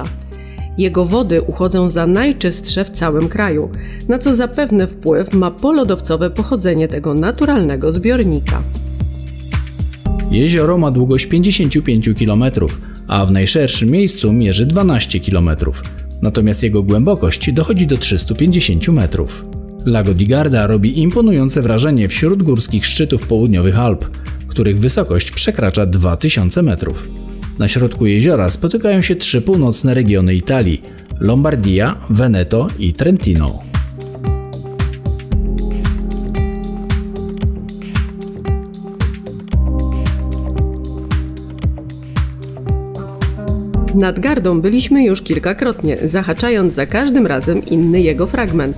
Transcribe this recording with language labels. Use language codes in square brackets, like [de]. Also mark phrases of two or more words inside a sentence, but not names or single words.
[pl] Jego wody uchodzą za najczystsze w całym kraju, na co zapewne wpływ ma polodowcowe pochodzenie tego naturalnego zbiornika. Jezioro ma długość 55 km, a w najszerszym miejscu mierzy 12 km, natomiast jego głębokość dochodzi do 350 metrów. Lago di Garda robi imponujące wrażenie wśród górskich szczytów południowych Alp, których wysokość przekracza 2000 metrów. Na środku jeziora spotykają się trzy północne regiony Italii, Lombardia, Veneto i Trentino. Nad Gardą byliśmy już kilkakrotnie, zahaczając za każdym razem inny jego fragment.